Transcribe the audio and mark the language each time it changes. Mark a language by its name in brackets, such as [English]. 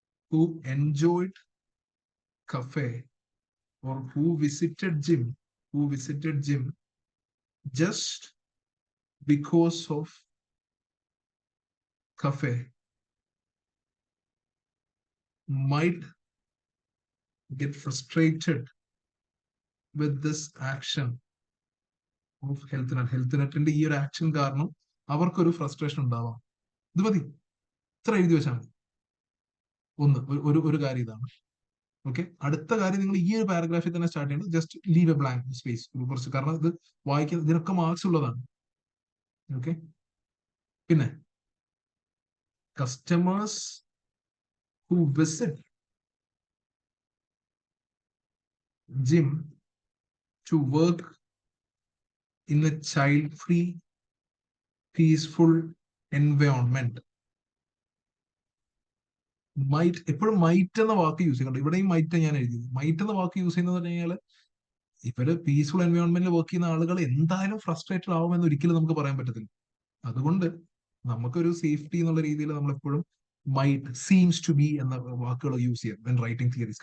[English] who enjoyed cafe or who visited gym just because of cafe might get frustrated with this action of health net. [Malayalam] Health netന്റെ ഈ ഒരു action കാരണം അവർക്കൊരു frustration ഉണ്ടാവാം. ഇത് മതി, ഇത്ര എഴുതി വെച്ചാൽ മതി. ഒരു കാര്യം ഇതാണ്. ഓക്കെ, അടുത്ത കാര്യം നിങ്ങൾ ഈ ഒരു പാരഗ്രാഫിൽ തന്നെ സ്റ്റാർട്ട് ചെയ്യണം. [English] just leave a blank space [Malayalam] കുറച്ച്, കാരണം ഇത് വായിക്കാൻ ഇതിനൊക്കെ മാർക്സ് ഉള്ളതാണ്. [English] Okay, പിന്നെ customers who visit gym to work in a child-free, peaceful environment. [Malayalam] Might, എപ്പോഴും മൈറ്റ് എന്ന വാക്ക് യൂസ് ചെയ്യുന്നുണ്ട്. ഇവിടെയും മൈറ്റ് ഞാൻ എഴുതിയത്. മൈറ്റ് എന്ന വാക്ക് യൂസ് ചെയ്യുന്നത് പറഞ്ഞു കഴിഞ്ഞാൽ ഇവര് പീസ്ഫുൾ എൻവയോൺമെന്റിൽ വർക്ക് ചെയ്യുന്ന ആളുകൾ എന്തായാലും ഫ്രസ്ട്രേറ്റഡ് ആവുമെന്ന് ഒരിക്കലും നമുക്ക് പറയാൻ പറ്റത്തില്ല. അതുകൊണ്ട് നമുക്കൊരു സേഫ്റ്റി എന്നുള്ള രീതിയിൽ നമ്മൾ എപ്പോഴും മൈറ്റ്, സീംസ് ടു ബി എന്ന വാക്കുകൾ യൂസ് ചെയ്യാം [English] When writing theories.